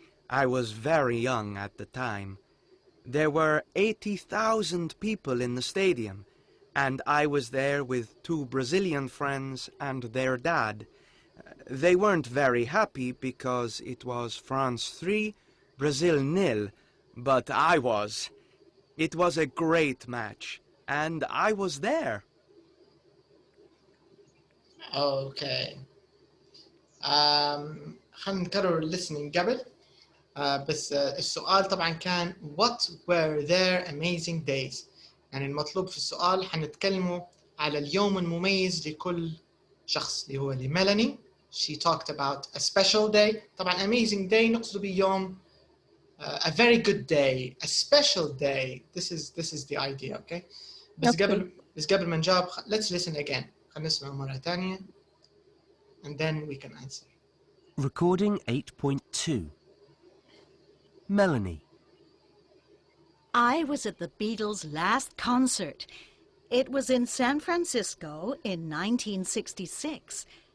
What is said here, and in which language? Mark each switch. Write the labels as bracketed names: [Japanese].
[English] I was very young at the time. There were 80,000 people in the stadium, and I was there with 2 Brazilian friends and their dad. They weren't very happy because it was France 3, Brazil 0, but I was. It was a great match, and I was there. Okay. [Arabic] خلينا نكرر listening قبل. بس السؤال طبعا كان [English] what were their amazing days. [Arabic] يعني المطلوب في السؤال حنتكلموا على اليوم المميز لكل شخص اللي هو لميلاني. [English] She talked about a special day. [Arabic] طبعا [English] amazing day [Arabic] نقصد بيوم [English] a very good day, a special day. This is the idea, okay? [Arabic] بس قبل ما نجاوب [English] let's listen again. [Arabic] خلينا نسمع مرة ثانية [English] and then we can answer. Recording 8.2. Melanie. I was at the Beatles' last concert. It was in San Francisco in 1966.